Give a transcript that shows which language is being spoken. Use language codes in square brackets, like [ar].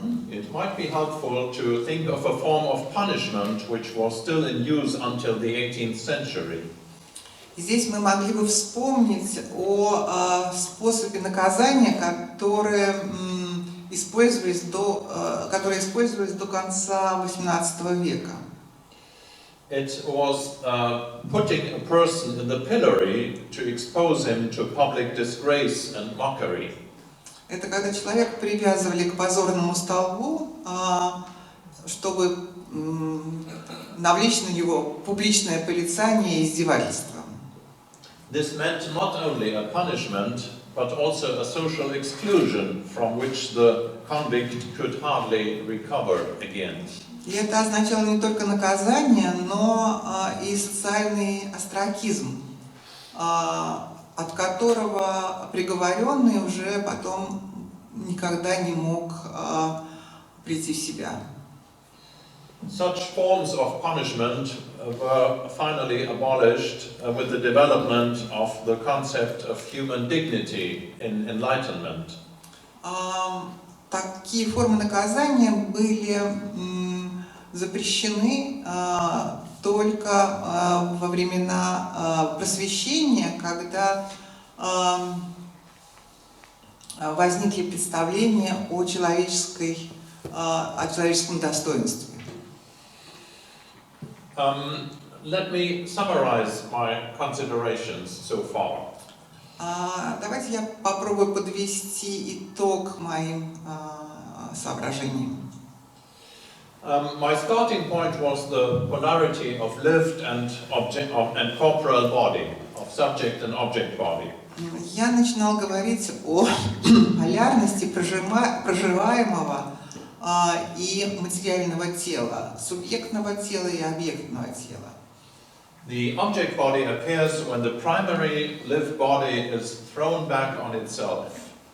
[en] It might be helpful to think of a form of punishment which was still in use until the 18th century. [ru] Здесь мы могли бы вспомнить о способе наказания, которые использовались до конца XVIII века. [en] It was putting a person in the pillory to expose him to public disgrace and mockery. [ru] Это когда человека привязывали к позорному столбу, чтобы навлечь на него публичное порицание и издевательство. [en] This meant not only a punishment, but also a social exclusion from which the convict could hardly recover again. [ru] И это означало не только наказание, но и социальный остракизм, от которого приговоренный уже потом никогда не мог прийти в себя. [en] Such forms of punishment were finally abolished with the development of the concept of human dignity in Enlightenment. [ru] Такие формы наказания были запрещены только во времена просвещения, когда возникли представления о человеческом достоинстве. [en] Let me summarize my considerations so far. [ru] Давайте я попробую подвести итог моим соображениям. [en] My starting point was the polarity of lived and corporeal body, of subject and object body. [ru] Я начинал говорить о полярности проживаемого и материального тела, субъектного тела и объектного тела. [en] The object body appears when the primary lived body is thrown back on itself.